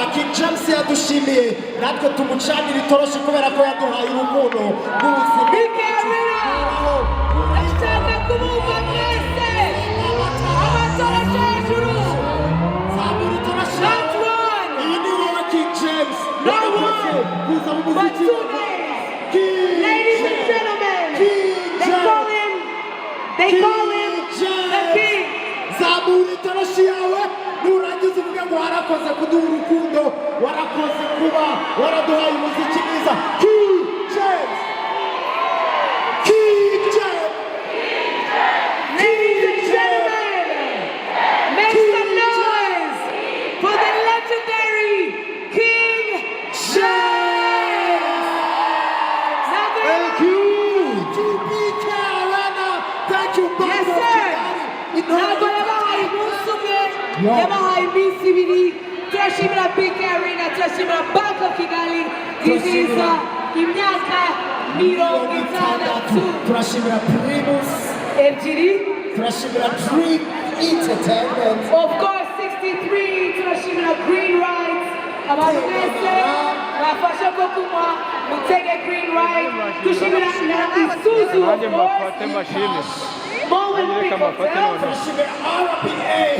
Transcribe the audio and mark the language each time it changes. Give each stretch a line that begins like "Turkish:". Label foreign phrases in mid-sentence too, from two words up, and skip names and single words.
Kinyarwanda: James yadushimiye natwe tumucanira itoroshi kubera ko yaduhaye urukundo rw'ubuzima. Ndashaka kumumva mwese amatoroshi hejuru. Zamura itoroshi.
English: Not one,
Kinyarwanda: Iyi ni wowe King James.
English: not one,
Kinyarwanda: Kuza mu
English: but
Kinyarwanda: muziki.
English: two names. King Ladies and James. gentlemen, King they James. call him the king.
Kinyarwanda: Zamura itoroshi yawe nurangiza uvuge ngo warakoze kuduha urukundo, warakoze kuba waraduhaye umuziki mwiza.
English: King James. King James. Ladies and gentlemen, make some noise for the legendary King James. Now Thank you. TPK Arena. Thank you, Baba. Yes, sir.
Kinyarwanda: Ntabwo yabahaye umunsi umwe, yabahaye iminsi ibiri. Turashimira BK Arena, turashimira Bank of Kigali, izihiza imyaka 60. Turashimira Primus. Ebyiri. Turashimira Dream Entertainment.
English: Of course, 63,
Kinyarwanda: turashimira Green Rides. Abantu mwese bafashe ko kunywa mutege Green Ride. Dushimira na Isuzu,
English: of course.
Kinyarwanda: Moment Big Hotel. Turashimira RPA.